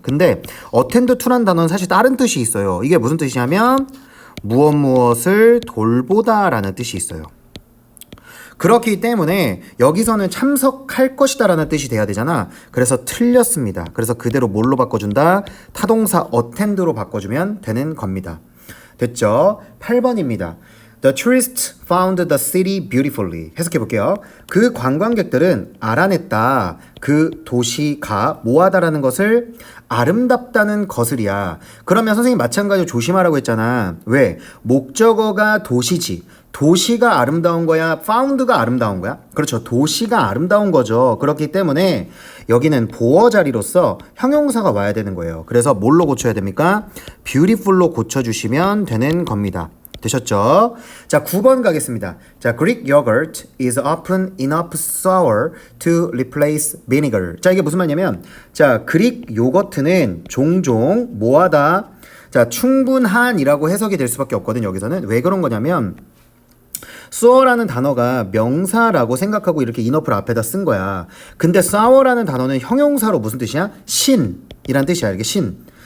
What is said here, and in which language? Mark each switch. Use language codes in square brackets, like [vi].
[ko] 근데 attend to란 단어는 사실 다른 뜻이 있어요. 이게 무슨 뜻이냐면 무엇을 돌보다 라는 뜻이 있어요. 그렇기 때문에 여기서는 참석할 것이다 라는 뜻이 돼야 되잖아. 그래서 틀렸습니다. 그래서 그대로 뭘로 바꿔준다? 타동사 attend로 바꿔주면 되는 겁니다. 됐죠? 8번입니다. [en] The tourists found the city beautifully. [ko] 해석해 볼게요. 그 관광객들은 알아냈다. 그 도시가 뭐하다라는 것을 아름답다는 것을이야. 그러면 선생님 마찬가지로 조심하라고 했잖아. 왜? 목적어가 도시지. 도시가 아름다운 거야? found가 아름다운 거야? 그렇죠. 도시가 아름다운 거죠. 그렇기 때문에 여기는 보어 자리로서 형용사가 와야 되는 거예요. 그래서 뭘로 고쳐야 됩니까? beautiful로 고쳐주시면 되는 겁니다. 되셨죠? 자, 9번 가겠습니다. [en] 자, Greek yogurt is often enough sour to replace vinegar. [ko] 자, 이게 무슨 말이냐면, 자, 그릭 요거트는 종종 뭐하다? 자, 충분한이라고 해석이 될 수밖에 없거든, 여기서는. 왜 그런 거냐면, sour라는 단어가 명사라고 생각하고 이렇게 enough를 앞에다 쓴 거야. 근데 sour라는 단어는 형용사로 무슨 뜻이야? 신이란 뜻이야. 이게 신.